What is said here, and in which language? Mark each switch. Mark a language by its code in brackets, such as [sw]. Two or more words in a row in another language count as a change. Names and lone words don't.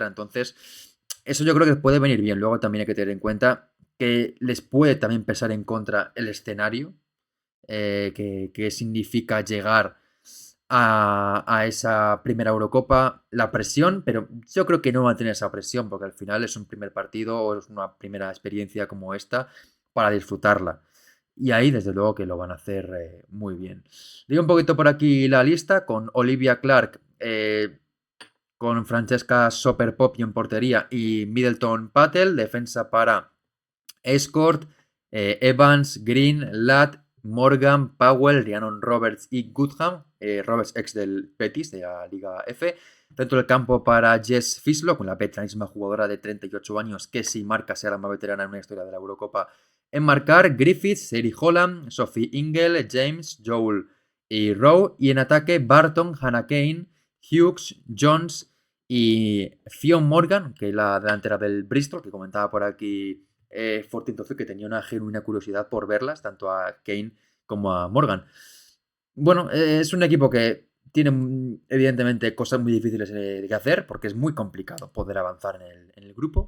[es] Entonces, eso yo creo que puede venir bien. Luego también hay que tener en cuenta que les puede también pesar en contra el escenario, que significa llegar a esa primera Eurocopa, la presión, pero yo creo que no van a tener esa presión porque al final es un primer partido o es una primera experiencia como esta para disfrutarla. Y ahí desde luego que lo van a hacer muy bien. Digo un poquito por aquí la lista con Olivia Clark, con Francesca Soper-Poppy en portería y Middleton Patel, defensa para Escort, Evans, Green, Ladd, Morgan, Powell, Rhiannon Roberts y Goodham, Roberts ex del Betis de la Liga F. Dentro del campo para Jess Fislock, una veteranísima jugadora de 38 años que si marca será la más veterana en una historia de la Eurocopa en marcar. Griffiths, Seri Holland, Sophie Ingle, James, Joel y Rowe. Y en ataque Barton, Hannah Kane, Hughes, Jones y Fionn Morgan, que es la delantera del Bristol, que comentaba por aquí Fortin Toffee, que tenía una genuina curiosidad por verlas, tanto a Kane como a Morgan. Bueno, es un equipo que tiene evidentemente cosas muy difíciles que hacer porque es muy complicado poder avanzar en el grupo.